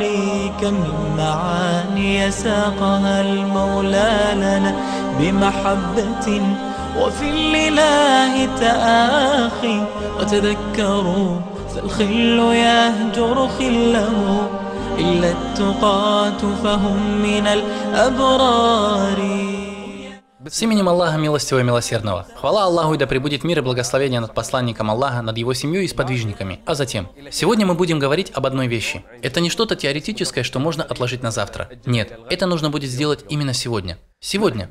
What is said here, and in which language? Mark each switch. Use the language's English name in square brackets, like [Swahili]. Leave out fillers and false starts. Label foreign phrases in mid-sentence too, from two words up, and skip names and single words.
[Arabic] كم من معاني ساقها المولى لنا بمحبة وفي الإله تآخي، وتذكروا فالخل يهجر خله، إلا التقاة فهم من الأبرار. [Russian] С именем Аллаха Милостивого и Милосердного. Хвала Аллаху, и да пребудет мир и благословение над посланником Аллаха, над его семьей и сподвижниками. А затем, сегодня мы будем говорить об одной вещи. Это не что-то теоретическое, что можно отложить на завтра. Нет, это нужно будет сделать именно сегодня. Сегодня.